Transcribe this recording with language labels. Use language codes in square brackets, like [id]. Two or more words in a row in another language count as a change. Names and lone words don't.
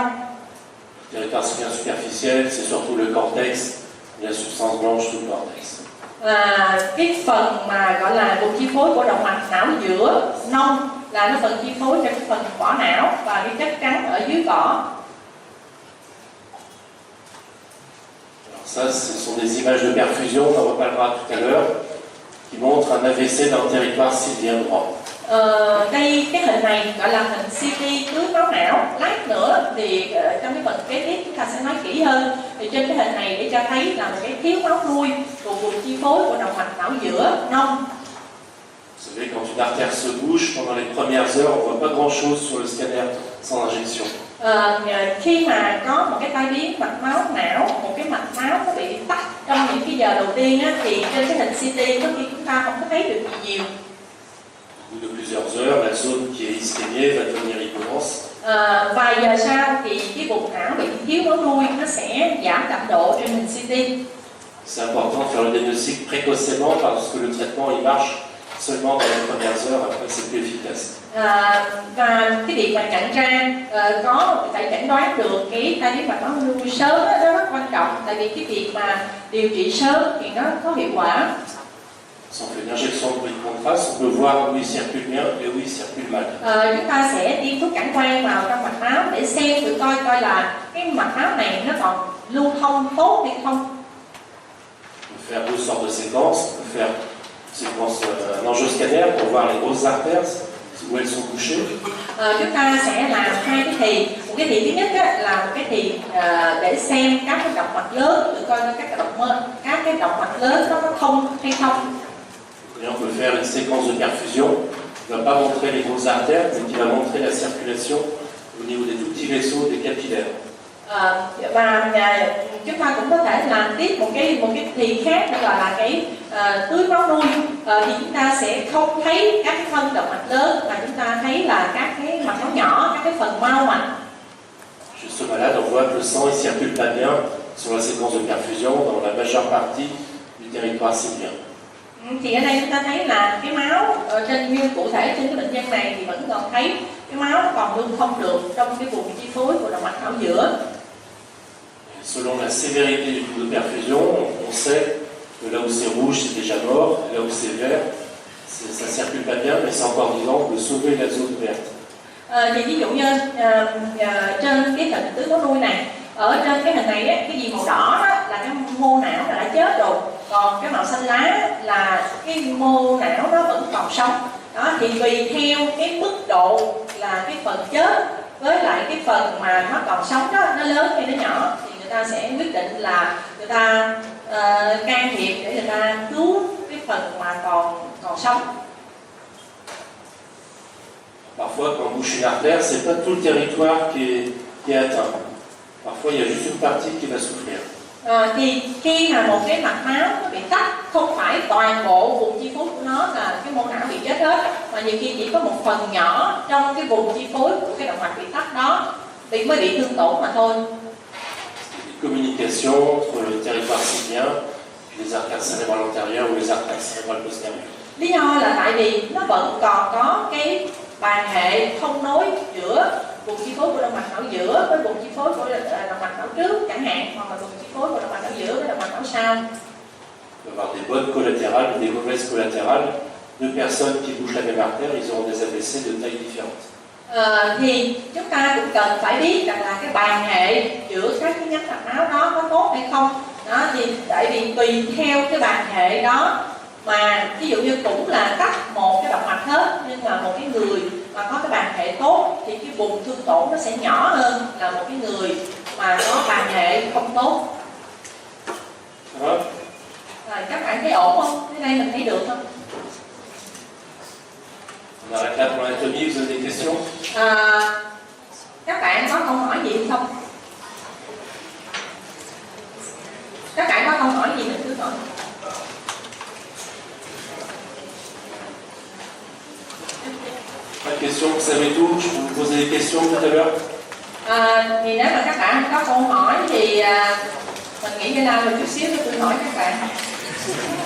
[fr] Le territoire sylvien superficiel, c'est surtout le cortex, la substance blanche sous le cortex. [vi] Cái phần mà gọi là vùng chi phối của động mạch não giữa nông là nó phần chi phối cho cái phần vỏ não và cái chất trắng ở dưới vỏ. [fr] Ça, ce sont des images de perfusion, on en reparlera tout à l'heure, qui montrent un AVC dans le territoire sylvien droit. [vi] Đây cái hình này gọi là hình CT tưới máu não. Lát nữa thì trong cái phần kế tiếp chúng ta sẽ nói kỹ hơn. Thì trên cái hình này để cho thấy là một cái thiếu máu nuôi của vùng chi phối của động mạch não giữa nông. [fr] Vous savez, quand une artère se bouge, pendant les premières heures, on ne voit pas grand-chose sur le scanner sans injection. [vi] Khi mà có một cái tai biến mạch máu não, một cái mạch máu nó bị tắc trong những cái giờ đầu tiên á, thì trên cái hình CT có khi chúng ta không có thấy được gì nhiều. [fr] Au bout de plusieurs heures, la zone qui est ischémiée va devenir hypodense. [vi] Vài giờ sau thì cái vùng não bị thiếu máu nuôi nó sẽ giảm đậm độ trên hình CT. [fr] C'est important de faire le diagnostic précocement parce que le traitement il marche seulement dans les premières heures, après c'est plus efficace. [vi] Và cái việc mà nhận ra phải chẩn đoán được cái tai biến mạch máu nuôi sớm đó, nó rất quan trọng, tại vì cái việc mà điều trị sớm thì nó có hiệu quả. [fr] Si on fait une injection de bruit de contraste, on peut voir où il circule bien et où il circule mal. [vi] Chúng ta sẽ tiêm thuốc cản quang vào trong mạch máu để xem thử coi là cái mạch máu này nó còn lưu thông tốt hay không. [fr] On peut faire deux sortes de séquences. On peut faire séquence un angioscanner pour voir les grosses artères où elles sont bouchées. [vi] Chúng ta sẽ làm hai cái thì. Một cái thì thứ nhất là một cái thì để xem các cái động mạch lớn, tự coi các cái động mạch lớn nó có thông hay không. [fr] Et on peut faire une séquence de perfusion qui ne va pas montrer les grosses artères, mais qui va montrer la circulation au niveau des tout petits vaisseaux, des capillaires. [vi] Và chúng ta cũng có thể làm tiếp một cái thì khác đó là cái tưới máu nuôi. Thì chúng ta sẽ không thấy các cái phân động mạch lớn mà chúng ta thấy là các cái mạch máu nhỏ, các cái phần mao mạch. [fr] Chez ce malade, on voit que le sang ne circule pas bien sur la séquence de perfusion dans la majeure partie du territoire sylvien. [vi] Thì ở đây chúng ta thấy là cái máu trên như cụ thể trên cái bệnh nhân này thì vẫn còn thấy cái máu nó còn lưu thông được trong cái vùng chi phối của động mạch não giữa. [fr] Selon la sévérité du taux de perfusion, on sait que là où c'est rouge, c'est déjà mort, et là où c'est vert, ça ne circule pas bien, mais c'est encore vivant, on peut sauver la zone verte. [vi] Thì ví dụ như trên cái hình tưới máu nuôi này, ở trên cái hình này á, cái gì màu đỏ đó là cái mô não là đã chết rồi, còn cái màu xanh lá là cái mô não nó vẫn còn sống. Đó thì tùy theo cái mức độ là cái phần chết với lại cái phần mà nó còn sống đó, nó lớn hay nó nhỏ thì người ta sẽ quyết định là người ta can thiệp để người ta cứu cái phần mà còn sống. [fr] Parfois, quand on bouche une artère, c'est pas tout le territoire qui est atteint. Parfois, il y a juste une partie qui va souffrir. [vi] Thì khi mà một cái mạch máu nó bị tắc, không phải toàn bộ vùng chi phối của nó là cái mô não bị chết hết, mà nhiều khi chỉ có một phần nhỏ trong cái vùng chi phối của cái động mạch bị tắc đó mới bị thương tổn mà thôi. [fr] Communication entre le territoire sylvien et les artères cérébrales antérieures ou les artères cérébrales postérieures. [vi] Lý do là tại vì nó vẫn còn có cái bàn hệ thông nối giữa vùng chi phối của động mạch não giữa với vùng chi phối của động mạch não trước chẳng hạn, hoặc là vùng chi phối của động mạch não giữa với động mạch não sau. [fr] On peut avoir des bonnes collatérales ou des mauvaises collatérales. Deux personnes qui bougent la même artère, ils auront des AVC de taille différente. [vi] Thì chúng ta cũng cần phải biết rằng là cái bàn hệ giữa các cái nhánh mạch máu đó có tốt hay không. Đó thì tại vì tùy theo cái bàn hệ đó mà ví dụ như cũng là tắc một cái động mạch hết, nhưng mà một cái người mà có cái bàn hệ tốt thì cái vùng thương tổn nó sẽ nhỏ hơn là một cái người mà có bàn hệ không tốt. Rồi, Rồi các bạn thấy ổn không? Cái này mình thấy được không? [fr] on arrête là pour l'anatomie, vous avez des questions? [vi] Các bạn có câu hỏi gì không? Các bạn có câu hỏi gì mình cứ hỏi. [fr] Pas de questions, vous savez tout, je peux vous poser des questions tout à l'heure. [vi] Thì nếu mà các bạn có câu hỏi thì mình nghĩ cái nào một chút xíu tôi hỏi các bạn.